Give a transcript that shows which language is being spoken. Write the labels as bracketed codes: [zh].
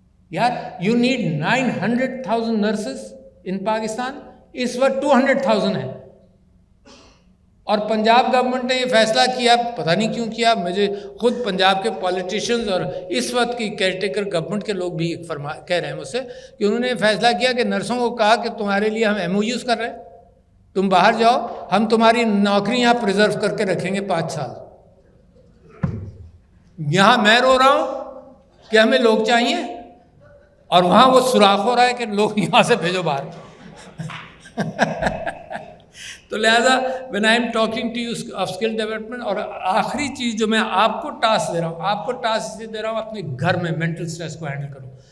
[en] یار, you need 900,000 nurses in Pakistan. [ur] اس وقت 200,000 ہیں. اور پنجاب گورنمنٹ نے یہ فیصلہ کیا, پتہ نہیں کیوں کیا. مجھے خود پنجاب کے پولیٹیشنز اور اس وقت کی کیئر ٹیکر گورنمنٹ کے لوگ بھی کہہ رہے ہیں مجھ سے کہ انہوں نے یہ فیصلہ کیا کہ نرسوں کو کہا کہ تمہارے لیے ہم MOUs کر رہے ہیں, تم باہر جاؤ, ہم تمہاری نوکری یہاں پریزرو کر کے رکھیں گے 5 سال. یہاں میں رو رہا ہوں کہ ہمیں لوگ چاہیے, اور وہاں وہ سوراخ ہو رہا ہے کہ لوگ یہاں سے بھیجو باہر. تو لہٰذا [en] when I am talking to you of skill development. [ur] اور آخری چیز جو میں آپ کو ٹاسک دے رہا ہوں, آپ کو ٹاسک دے رہا ہوں اپنے گھر میں مینٹل اسٹریس کو ہینڈل کرو.